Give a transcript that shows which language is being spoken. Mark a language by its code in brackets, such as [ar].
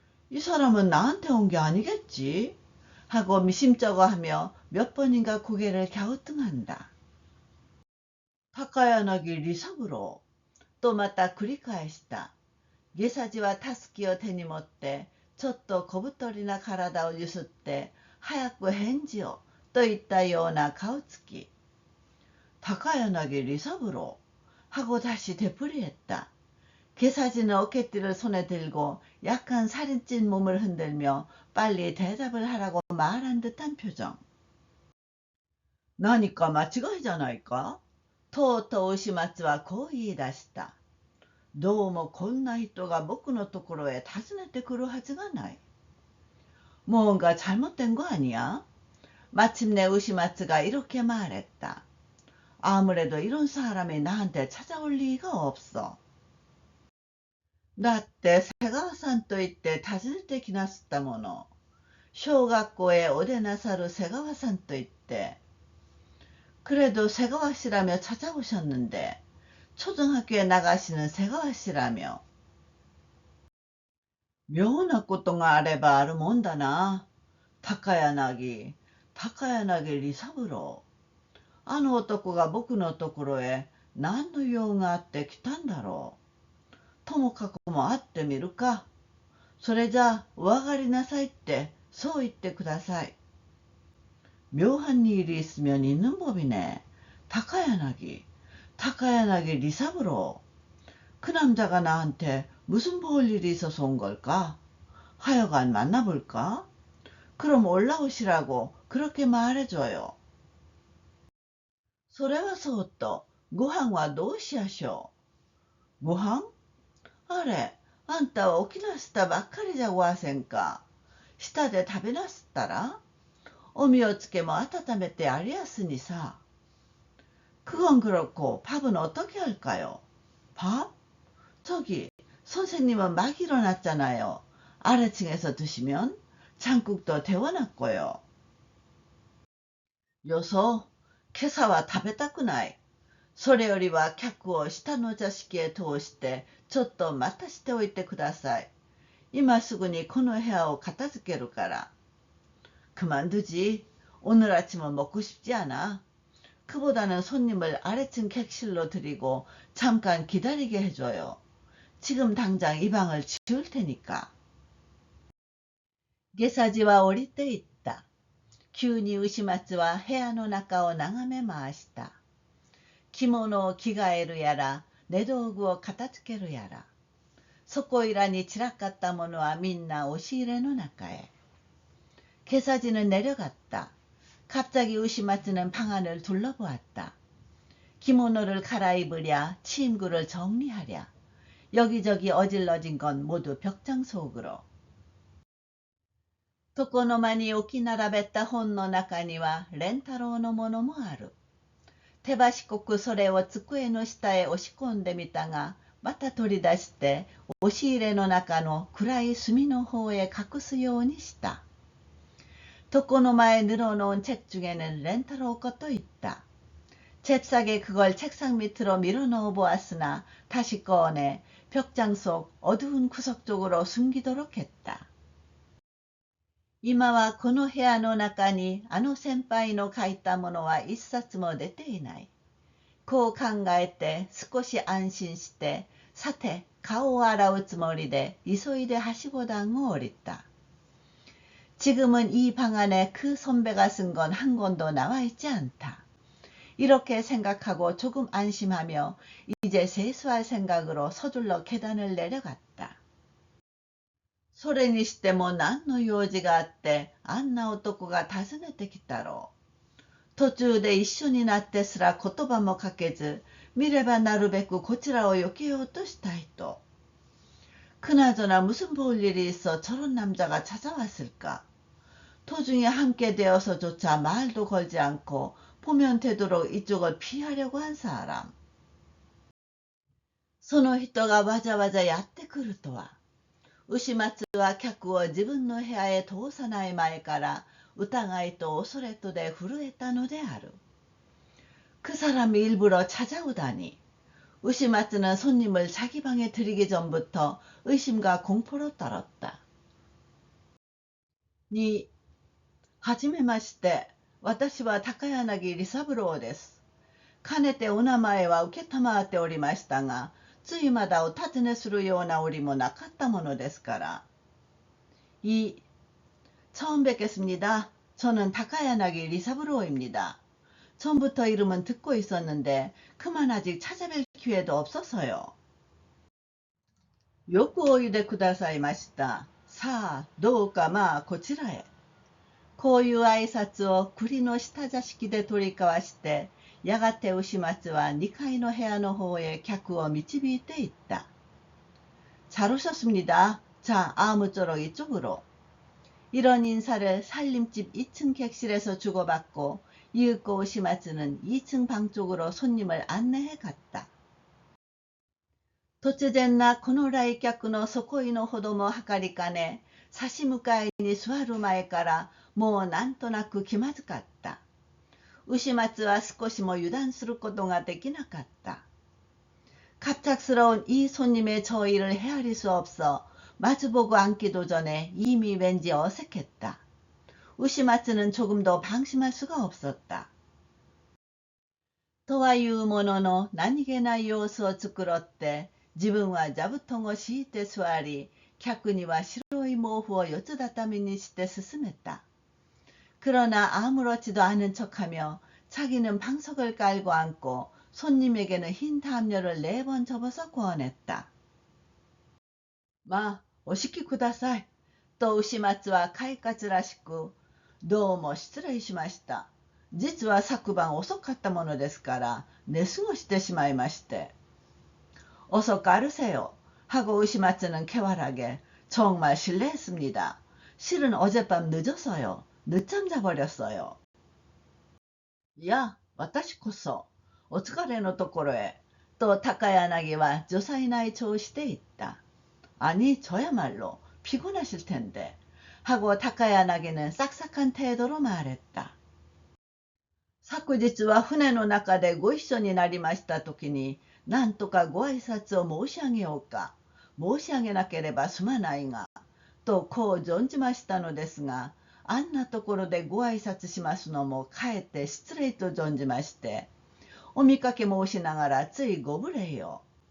[ko] 이 사람은 나한테 온 게 아니겠지? 하고 미심쩍어하며 몇 번인가 고개를 갸우뚱한다. [ja] 타카야나기 리사부로 또 맞다繰り返した。下さじはたすきを手に持って、ちょっと小太りな体をゆすって、早く返事を、といったような顔つき。 [ko] 타카야나기 리사부로 하고 다시 되풀이했다. 개사지는 어깨띠를 손에 들고 약간 살이 찐 몸을 흔들며 빨리 대답을 하라고 말한 듯한 표정. [ja] 何か間違いじゃないかとうとう牛松はこう言い出した。どうもこんな人が僕のところへ訪ねてくるはずがない。 [ko] 뭔가 잘못된 거 아니야? 마침내 우시마츠가 이렇게 말했다. 아무래도 이런 사람이 나한테 찾아올 리가 없어. [ja] だって瀬川さんと言って訪ねてきなすったもの。小学校へお出なさる瀬川さんと言って。 [ko] 그래도 새가와 씨라며 찾아오셨는데 초등학교에 나가시는 새가와 씨라며. [ja] 妙なことがあればあるもんだな。高柳利三郎。あの男が僕のところへ何の用があって来たんだろう。ともかくも会ってみるか。それじゃあお上がりなさいってそう言ってください。 [ko] 묘한 일이 있으면 있는 법이네. 타카야나기 리사브로. 그 남자가 나한테 무슨 볼 일이 있어서 온 걸까? 하여간 만나볼까? 그럼 올라오시라고 그렇게 말해줘요. [ja] それはそうと、ご飯はどうしやしょう。ご飯あれ、あんたは起きなすったばっかりじゃごわせんか。下で食べなすったらおみをつけも温めてありやすにさ。 [ko] 그건 그렇고 밥은 어떻게 할까요? 밥? 저기 선생님은 막 일어났잖아요. 아래층에서 드시면 장국도 데워놨고요. [ja] 요소, 今朝は食べたくない。それよりは客を下の座敷へ通してちょっと待たしておいてください。今すぐにこの部屋を片付けるから。 [ko] 그만두지. 오늘 아침은 먹고 싶지 않아. 그보다는 손님을 아래층 객실로 드리고 잠깐 기다리게 해줘요. 지금 당장 이 방을 치울 테니까. [ja] 下茶は降りていった。急に牛松は部屋の中を眺め回した。着物を着替えるやら、寝道具を片付けるやら。そこいらに散らかったものはみんな押し入れの中へ。 [ko] 개사지는 내려갔다. 갑자기 우시마츠는 방 안을 둘러보았다. 기모노를 갈아입으랴, 침구를 정리하랴. 여기저기 어질러진 건 모두 벽장 속으로. [ja] 床の間に置き並べた本の中には蓮太郎のものもある。手ばしこくそれを机の下へ押し込んでみたが、また取り出して押し入れの中の暗い隅の方へ隠すようにした。 [ko] 독고노마에 늘어놓은 책 중에는 렌타로 것도 있다. 잽싸게 그걸 책상 밑으로 밀어넣어 보았으나 다시 꺼내 벽장 속 어두운 구석 쪽으로 숨기도록 했다. [ja] 今はこの部屋の中にあの先輩の書いたものは一冊も出ていない。こう考えて少し安心して、さて顔を洗うつもりで急いではしご段を降りた。 [ko] 지금은 이 방 안에 그 선배가 쓴 건 한 권도 나와 있지 않다. 이렇게 생각하고 조금 안심하며 이제 세수할 생각으로 서둘러 계단을 내려갔다. [ja] それにしても何の用事があってあんな男が訪ねてきたろう。途中で一緒になってすら言葉もかけず、見ればなるべくこちらを避けようとしたいと。 [ko] 그나저나 무슨 볼 일이 있어 저런 남자가 찾아왔을까. 도중에 함께 되어서조차 말도 걸지 않고 보면 되도록 이쪽을 피하려고 한 사람. [ja] その人がわざわざやってくるとは。牛松は客を自分の部屋へ通さない前から疑いと恐れとで震えたのである。 [ko] 그 사람이 일부러 찾아오다니. 우시마츠는 손님을 자기 방에 들이기 전부터 의심과 공포로 떨었다. [ja] にはじめまして、私は高柳利三郎です。かねてお名前は承っておりましたが、ついまだお尋ねするような折もなかったものですから。 [ko] 처음 뵙겠습니다. 저는 타카야나기 리사브로입니다. 전부터 이름은 듣고 있었는데 그만 아직 찾아뵐 기회도 없어서요. [ja] よくおいでくださいました。さあ、どうかまあこちらへ。こういう挨拶を栗の下座敷で取り交わして、やがて牛松は2階の部屋の方へ客を導いていった。 [ko] 잘 오셨습니다. 자, 아무쪼록 이쪽으로. 이런 인사를 살림집 2층 객실에서 주고받고 이윽고 오시마츠는 2층 방 쪽으로 손님을 안내해 갔다. [ja] 突然なこの来客の底井のほども計りかね、差し向かいに座る前からもうなんとなく気まずかった。牛松は少しも油断することができなかった。 [ko] 갑작스러운 이 손님의 저의를 헤아릴 수 없어 마주보고 앉기도 전에 이미 왠지 어색했다. 우시마츠는 조금도 방심할 수가 없었다. [ja] とはいうものの何気ない様子を作って自分は座布団を敷いて座り、客には白い毛布を四つ畳にして進めた。 [ko] 그러나 아무렇지도 않은 척하며 자기는 방석을 깔고 앉고 손님에게는 흰 담요를 4번 접어서 구원했다. [ja] 마, 오시키 쿠다사이. 또 우시마츠와 카이카츠라시쿠. どうも失礼しました。実は昨晩遅かったものですから寝過ごしてしまいまして。 [ko] 어서 까르세요. 하고 우시마츠는 쾌활하게. 정말 실례했습니다. 실은 어젯밤 늦어서요. 늦잠 자버렸어요. [ja] 야, 私こそお疲れのところへと高柳は女才ない調子で言った。 [ko] 아니 저야말로 피곤하실 텐데 하고 타카야나기는 싹싹한 태도로 말했다. [ja] 昨日は船の中でご一緒になりましたときになんとかご挨拶を申し上げようか申し上げなければすまないがとこう存じましたのですが、あんなところでご挨拶しますのもかえって失礼と存じましてお見かけ申しながらついご無礼を。